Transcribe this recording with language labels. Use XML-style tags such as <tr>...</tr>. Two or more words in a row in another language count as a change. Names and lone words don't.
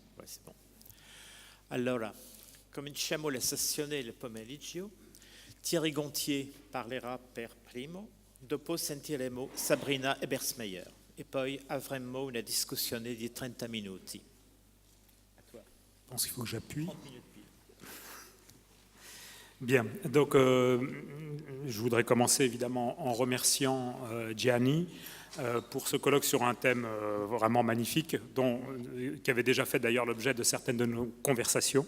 <fr>c'est bon.</fr> <it>Allora, cominciamo la sessione del pomeriggio. Thierry Gontier parlerà per primo, dopo sentiremo Sabrina Ebersmeyer e poi avremo una discussione di 30 minuti.</it> <fr>À toi. Je pense qu'il faut que j'appuie. 30 minutes pile. Bien, donc je voudrais commencer évidemment en remerciant Gianni pour ce colloque sur un thème vraiment magnifique, qui avait déjà fait d'ailleurs l'objet de certaines de nos conversations.</fr>